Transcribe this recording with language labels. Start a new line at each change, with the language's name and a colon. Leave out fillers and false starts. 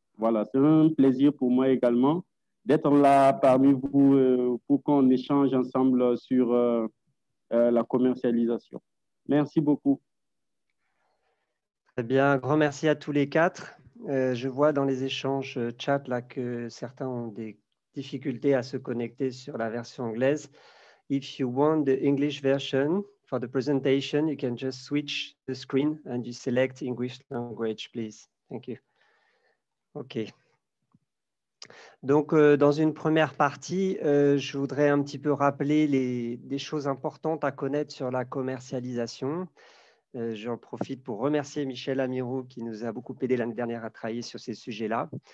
French: Voilà, c'est un plaisir pour moi également d'être là parmi vous pour qu'on échange ensemble sur la commercialisation. Merci beaucoup. Très bien, un grand merci à tous les quatre. Je vois dans les échanges chat là, que certains ont des difficultés à se connecter sur la version anglaise.
English: If you want the English version for the presentation, you can just switch the screen and you select English language, please. Thank you. OK.
French: Donc, dans une première partie, je voudrais un petit peu rappeler des choses importantes à connaître sur la commercialisation. J'en profite pour remercier Michel Amirou qui nous a beaucoup aidé l'année dernière à travailler sur ces sujets-là.